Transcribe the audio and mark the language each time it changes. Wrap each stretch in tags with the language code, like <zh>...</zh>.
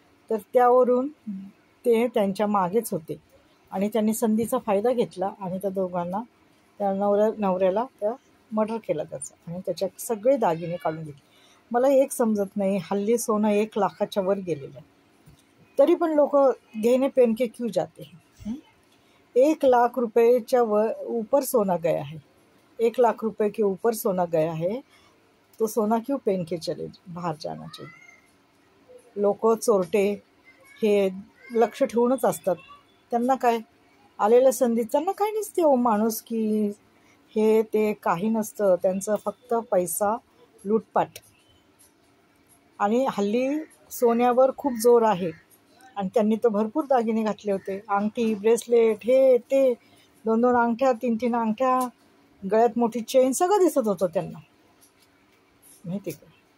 <mr>तर त्यावरून ते त्यांच्या मागेच होते आणि त्यांनी संधीचा फायदा घेतला आणि त्या दोघांना, त्या नवऱ्याला त्या मर्डर केला त्याचा, आणि त्याच्यात सगळे दागिने काढून घेतले. मला एक समजत नाही, हल्ली सोनं 1 लाखाच्या वर गेलेलं आहे, तरी पण लोक घेणे</mr> <hi>पेन के क्यों जाते हैं? 1 लाख रुपये ऊपर सोना गया है, 1 लाख रुपये के ऊपर सोना गया है, तो सोना क्यों पहन के चले बाहर जाना चाहिए?</hi> <mr>लोक चोरटे हे लक्ष ठेवूनच असतात. त्यांना काय, आलेल्या संधीत त्यांना काही नसते हो, माणूस की हे ते काही नसतं. त्यांचं फक्त पैसा, लूटपाट. आणि हल्ली सोन्यावर खूप जोर आहे, आणि त्यांनी तर भरपूर दागिने घातले होते, अंगठी, ब्रेसलेट, हे ते, 2-2 अंगठ्या, 3-3 अंगठ्या, गळ्यात मोठी चेन, सगळं दिसत होतं त्यांना, माहिती का.</mr>